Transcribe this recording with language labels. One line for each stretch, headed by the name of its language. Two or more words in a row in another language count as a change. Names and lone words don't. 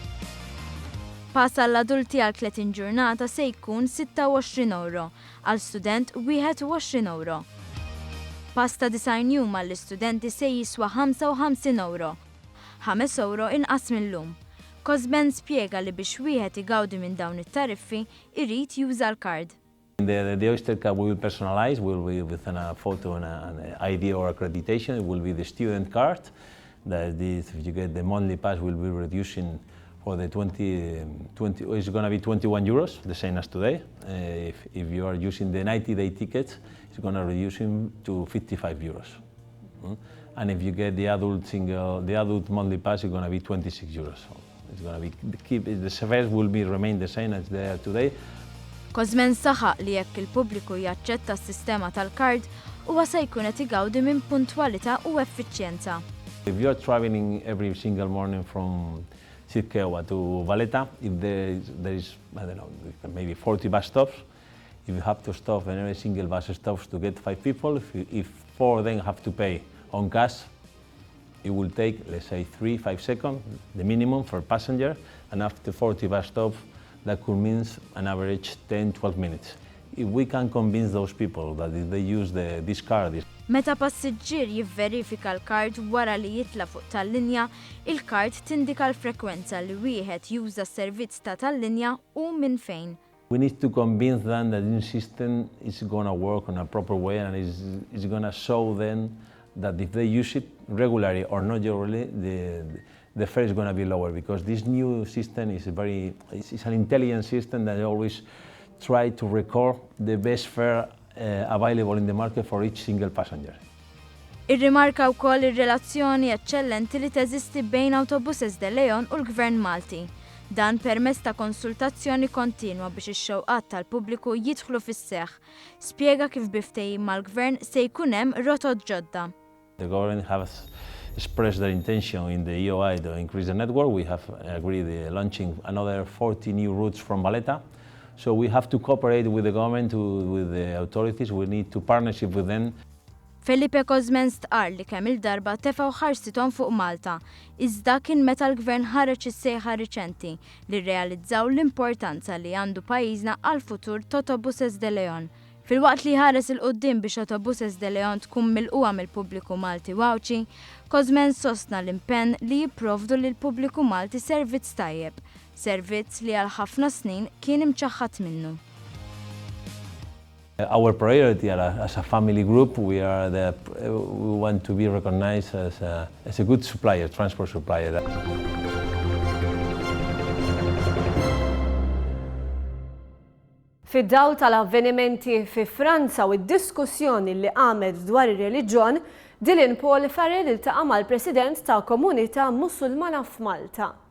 Maltese: Pass għall-adulti għal 30 ġurnata se jkun €26, għal student €21. Pass ta' 90 jum għall-istudenti se jiswa €55, €5 inqas mill-lum. Cosmen spjega li biex wieħed igawdi minn dawn it-tariffi irid juża l-kard.
English: The Oyster card we will personalize, will be with a photo and an ID or accreditation. It will be the student card. That is, if you get the monthly pass, will be reducing for the 20 it's going to be €21, the same as today. If you are using the 90-day tickets, it's going to reduce to €55. And if you get the adult monthly pass, it's going to be €26. So it's going to be the fares will remain the same as they are today.
Maltese: Cosmen saħaq li jekk il-pubbliku jaċċetta s-sistema tal-kard huwa se jkun qed igawdi minn puntwalità u effiċjenza.
English: If you are traveling every single morning from Sitkewa to Valletta, if there is, I don't know, maybe 40 bus stops, if you have to stop and every single bus stops to get 5 people, if 4 of them have to pay on cash, it will take, let's say, 3-5 seconds, the minimum for passenger, and after 40 bus stops, that could mean an average 10-12 minutes. If we can convince those people that if they use this card.
Maltese: Meta passiġġier jivverifika l-kard wara li jitla fuq tal-linja, il-kard tindika l-frekwenza li wieħed juża s-servizz ta' tal-linja u minn fejn.
English: We need to convince them that this system is going to work in a proper way and is going to show them that if they use it regularly or not regularly, the fare is going to be lower, because this new system is it's an intelligent system that always try to record the best fare available in the market for each single passenger.
Maltese: Irrimarka wkoll ir-relazzjoni eċċellenti li teżisti bejn Autobuses de Leon u l-Gvern Malti. Dan permezz ta' konsultazzjoni kontinwa biex ix-xewqat tal-pubbliku jidħlu fis-seħħ. Spjega kif biftehim mal-Gvern se jkun hemm rotot ġodda.
English: The government has expressed their intention in the EOI to increase the network. We have agreed launching another 40 new routes from Valletta. So we have to cooperate with the government, with the authorities. We need to partnership with them.
Maltese: Felipe Cosmen stqar li kemm il-darba tefgħu ħarsithom fuq Malta, iżda kien meta l-Gvern ħareġ is-sejħa riċenti li rrealizzaw l-importanza li għandu pajjiżna għall-futur ta' Autobuses de Leon. Fil-waqt li ħares il-qoddim biex Autobuses de Leon tkun milquha mill-pubbliku Malti wawċi, Kozmen sostna l-impenn li jipprovdu lil pubbliku Malti servizz tajjeb, servizz li għal ħafna snin kien imċaħħat minnu.
English: Our priority as a family group, we want to be recognized as a good supplier, transport supplier.
Maltese: Fid-dawl tal-avvenimenti fi Franza u d-diskussjoni li għamet dwar ir-reliġjon, Dylan Paul Farrell iltaqa' mal-President ta' Komunità Musulmana f'Malta.